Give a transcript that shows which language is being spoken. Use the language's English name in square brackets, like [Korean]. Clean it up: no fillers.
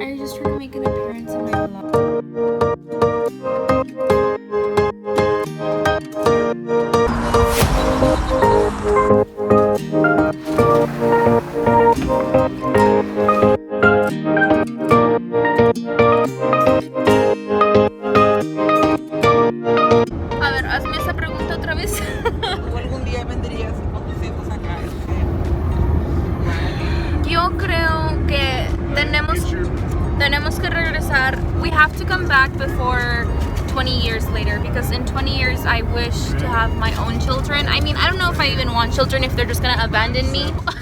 [English] I just trying to make an appearance in my vlog. [Spanish] A ver, hazme esa pregunta otra vez. ¿Tú algún día vendrías con tus hijos acá? Yo creo que tenemos que regresar. [English] We have to come back before 20 years later, because in 20 years I wish to have my own children. I mean, I don't know if I even want children, if they're just gonna abandon me.